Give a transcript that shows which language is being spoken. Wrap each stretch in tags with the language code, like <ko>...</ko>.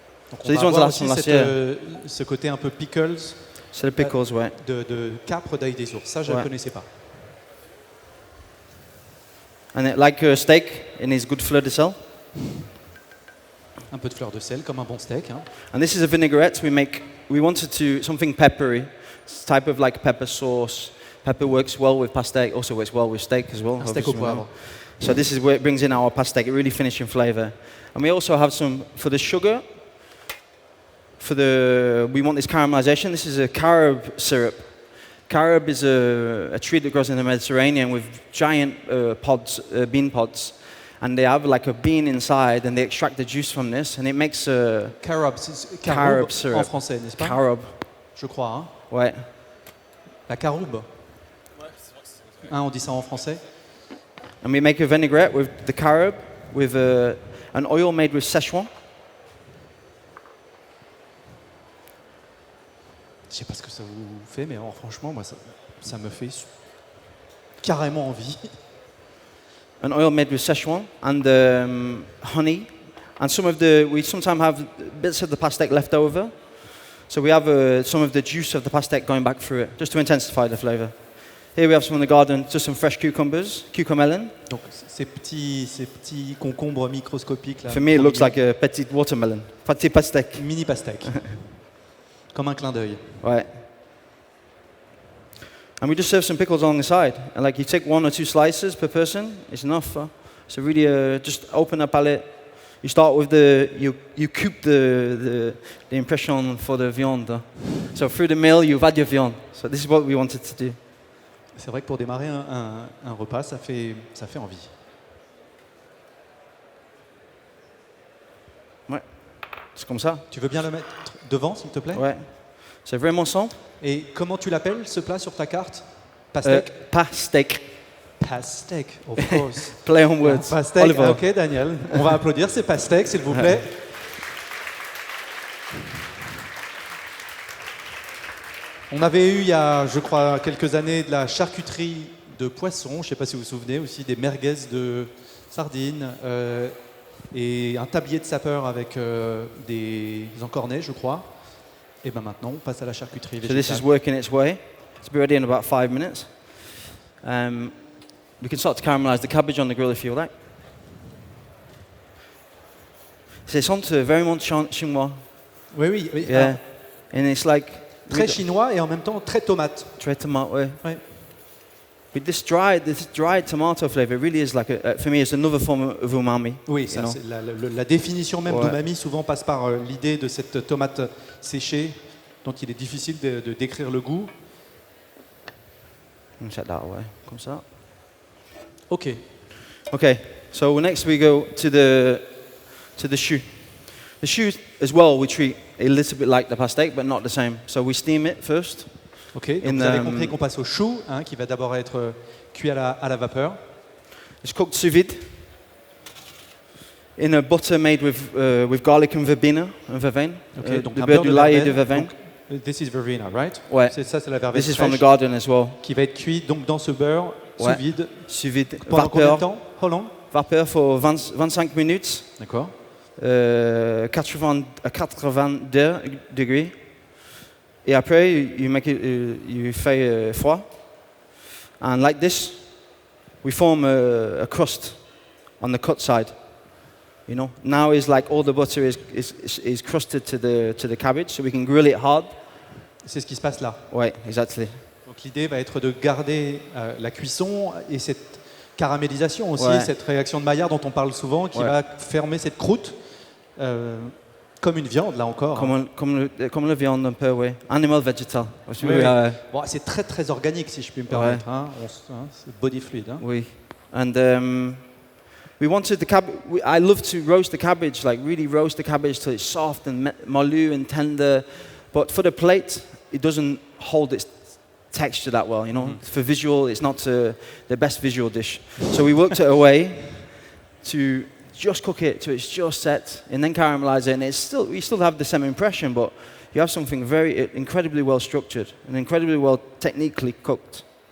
<fr>Donc on va avoir aussi ce côté un peu pickles. C'est le pickles, ouais. De capre d'ail des ours. Ça, je ne connaissais pas.</fr> <en>And it, like a steak, it needs good fleur de sel.</en> <fr>Un peu de fleur de sel, comme un bon steak. Hein.</fr> <en>And this is a vinaigrette we wanted to something peppery. It's type of like pepper sauce. Pepper works well with pastèque. Also works well with steak as well.</en> <fr>Un steak au poivre.</fr> <en>So this is where it brings in our pastèque. It really finishing flavor. And we also have some for the sugar. We want this caramelization. This is a carob syrup. Carob is a tree that grows in the Mediterranean with giant bean pods. And they have like a bean inside, and they extract the juice from this, and it makes a</en> <fr>carob syrup en français, n'est-ce pas? Carob. Je crois. Hein? Ouais. La caroube. Hein, on dit ça en français.</fr> <en>And we make a vinaigrette with the carob, with an oil made with Szechuan.</en> <fr>Je sais pas ce que ça vous fait, mais franchement, moi, ça me fait carrément envie.</fr> <en>An oil made with Szechuan and honey, and we sometimes have bits of the pastèque left over, so we have some of the juice of the pastèque going back through it, just to intensify the flavor. Here we have some in the garden, just some fresh cucumbers, cucamelon.</en> <fr>Donc ces petits concombres microscopiques là.</fr> <en>For me, it looks like a petit watermelon, petit pastèque.</en> <fr>Mini pastèque. Comme un clin d'œil.</fr> <en>Right. And we just serve some pickles on the side. And like you take 1 or 2 slices per person, it's enough. So really just open a palate. You start with you coupe the impression for the viande. So through the meal, you've had your viande. So this is what we wanted to do.</en> <fr>C'est vrai que pour démarrer un repas, ça fait envie. Ouais. C'est comme ça. Tu veux bien le mettre devant, s'il te plaît? Ouais. C'est vraiment simple. Et comment tu l'appelles, ce plat sur ta carte? Pastèque? Pastèque.</fr> <en>Pastèque, of course. Play on words. Pastèque, Oliver. ok Daniel.</en> <fr>On va applaudir, c'est pastèque, s'il vous plaît. On avait eu, il y a, je crois, quelques années, de la charcuterie de poisson. Je ne sais pas si vous vous souvenez, aussi des merguez de sardines et un tablier de sapeur avec des encornets, je crois. Et bien maintenant, on passe à la charcuterie végétale.</fr> <en>So this is working its way. It's be ready in about 5 minutes. We can start to caramelize the cabbage on the grill if you like.</en> <fr>C'est sent vraiment chinois. Oui.</fr> <en>Yeah. And it's like</en> <fr>très chinois et en même temps très tomate. Très tomate, ouais. Ouais.</fr> <en>With this dried tomato flavor, really is like for me, it's another form of umami.</en> <fr>Oui, ça, c'est la définition même d'umami souvent passe par l'idée de cette tomate séchée, dont il est difficile de décrire le goût.</fr> <en>Check that away,</en> <fr>comme ça.</fr> <en>Ok. Okay. So next we go to the choux. The choux as well we treat a little bit like the pastèque, but not the same. So we steam it first. Ok.</en> <fr>Donc vous avez compris qu'on passe au chou, hein, qui va d'abord être cuit à la vapeur.</fr> <en>It's cooked sous vide in a butter made with garlic and verbena and verveine.</en> <fr>Okay, donc de beurre du lait et de verveine.</fr> <en>This is verbena, right?</en> <fr>Ouais. C'est la verveine</fr> <en>This is from the garden as well.</en> <fr>Qui va être cuit donc dans ce beurre sous vide. Sous vide. Pendant combien de temps?</fr> <en>How long?</en> <fr>Vapeur pour 25 minutes. D'accord. à 82 degrés. Et après, you fais froid.</fr> <en>And like this, we form a crust on the cut side. You know, now is like all the butter is crusted to the cabbage, so we can grill it hard.</en> <fr>C'est ce qui se passe là. Ouais, exactly. Donc l'idée va être de garder la cuisson et cette caramélisation aussi, Ouais. cette réaction de Maillard dont on parle souvent, qui Ouais. va fermer cette croûte comme une viande là encore. Hein. Comme le viande un peu, ouais. Animal vegetal. Oui, oui. Bon, c'est très très organique si je puis me permettre. Hein. C'est</fr> <en>body fluid.</en> <fr>Hein. Oui.</fr> <en>And we wanted the cabbage. I love to roast the cabbage, like really roast the cabbage till it's soft and moulu and tender. But for the plate, it doesn't hold its texture that well, you know. For visual, it's not the best visual dish. So we worked it away to just cook it till it's just set, and then caramelize it. And we still have the same impression, but you have something very incredibly well structured and incredibly well technically cooked.</en>